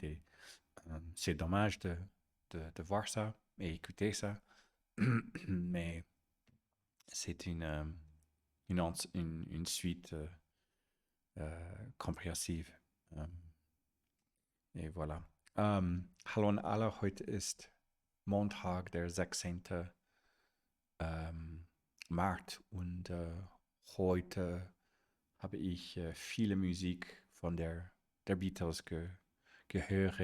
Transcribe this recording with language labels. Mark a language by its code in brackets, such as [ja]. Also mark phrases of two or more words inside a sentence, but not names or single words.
[fr] Et c'est dommage de voir ça et écouter ça. Mais c'est une suite compréhensive. Et voilà. [de] Hallo an alle, heute ist Montag, der 16. März und heute habe ich viele Musik von der Beatles gehört.